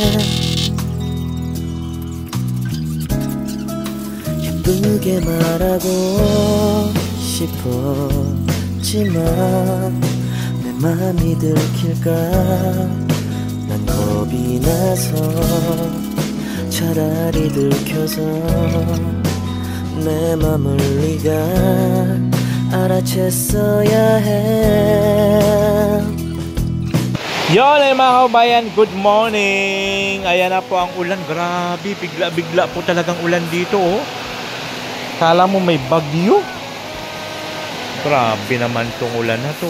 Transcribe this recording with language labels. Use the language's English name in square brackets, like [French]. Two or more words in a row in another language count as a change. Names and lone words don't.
[Korean] 예쁘게 말하고 싶었지만 내 맘이 들킬까 난 겁이 나서 차라리 들켜서 내 맘을 네가 알아챘어야 해. [Filipino] Yon ay mga kabayan, [English] good morning. [Filipino] Ayan na po ang ulan. Grabe, bigla-bigla po talagang ulan dito, oh. Kala mo may bagyo. Grabe naman tong ulan na to.